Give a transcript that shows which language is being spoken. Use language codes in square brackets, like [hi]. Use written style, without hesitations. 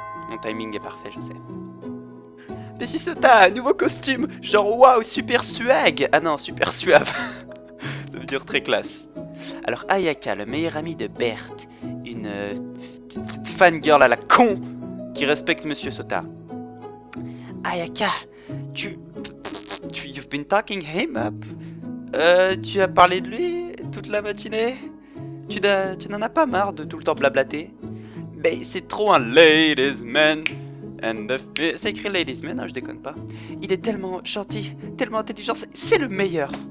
[fr] Mon timing est parfait, je sais. Monsieur Sota, nouveau costume. Genre waouh, super swag. Ah non, super suave. Ça veut dire très classe. Alors Ayaka, le meilleur ami de Berthe, une fangirl à la con qui respecte Monsieur Sota. [en] Ayaka, you've been talking him up. [fr] Tu as parlé de lui toute la matinée. Tu n'en as pas marre de tout le temps blablater? Mais c'est trop un ladies man. C'est écrit Ladies Man, hein, je déconne pas. Il est tellement gentil, tellement intelligent, c'est le meilleur.